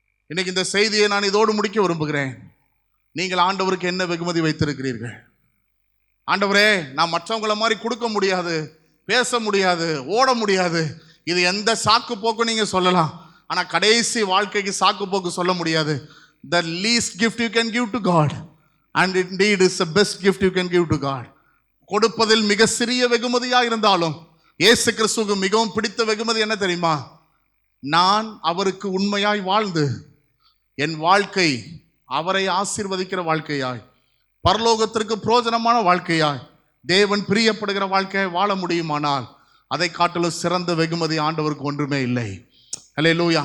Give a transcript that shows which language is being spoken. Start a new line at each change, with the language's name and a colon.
Tamil: இன்னைக்கு இந்த செய்தியை நான் இதோடு முடிக்க விரும்புகிறேன். நீங்கள் ஆண்டவருக்கு என்ன வெகுமதி வைத்திருக்கிறீர்கள்? ஆண்டவரே, நான் மற்றவங்கள மாதிரி கொடுக்க முடியாது, பேச முடியாது, ஓட முடியாது, இது எந்த சாக்கு போக்கும் நீங்க சொல்லலாம். ஆனா கடைசி வாழ்க்கைக்கு சாக்கு போக்கு சொல்ல முடியாது.
English: The least gift you can give to God, and indeed is the best gift you can give to God.
Tamil: கொடுப்பதில் மிக சிறிய வெகுமதியா இருந்தாலும் இயேசு கிறிஸ்துவுக்கு மிகவும் பிடித்த வெகுமதி என்ன தெரியுமா? நான் அவருக்கு உண்மையாய் வாழ்ந்து என் வாழ்க்கை அவரை ஆசீர்வதிக்கிற வாழ்க்கையாய், பரலோகத்திற்கு பிரயோஜனமான வாழ்க்கையாய், தேவன் பிரியப்படுகிற வாழ்க்கையை வாழ முடியுமானால் அதை காட்டிலும் சிறந்த வெகுமதி ஆண்டவருக்கு ஒன்றுமே இல்லை. அல்லேலூயா.